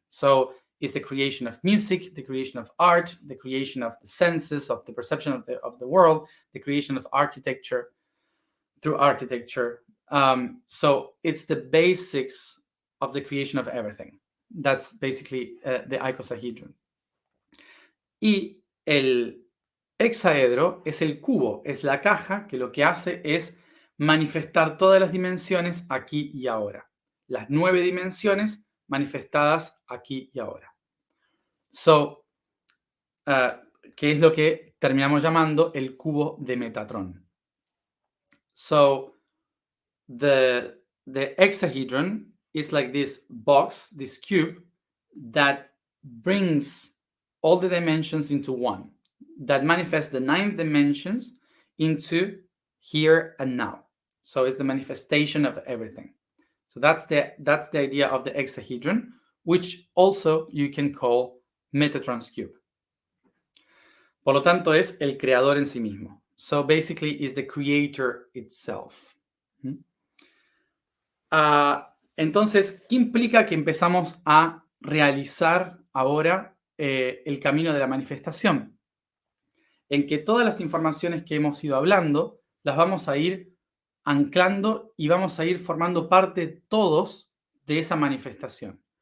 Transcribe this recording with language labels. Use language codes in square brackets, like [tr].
[en] So it's the creation of music, the creation of art, the creation of the senses, of the perception of the world, the creation of architecture through architecture. So it's the basics of the creation of everything. That's basically the icosahedron. [es] Y el hexaedro es el cubo, es la caja que lo que hace es manifestar todas las dimensiones aquí y ahora. Las 9 dimensiones manifestadas aquí y ahora. So, que es lo que terminamos llamando el cubo de Metatron. [en] So, the hexahedron is like this box, this cube, that brings all the dimensions into one, that manifests the 9 dimensions into here and now. So it's the manifestation of everything. So that's the idea of the hexahedron, which also you can call Metatron's cube. [es] Por lo tanto, es el creador en sí mismo. [en] So basically, is the creator itself. [es] Entonces, ¿qué implica que empezamos a realizar ahora el camino de la manifestación? En que todas las informaciones que hemos ido hablando las vamos a ir anclando y vamos a ir formando parte todos de esa manifestación.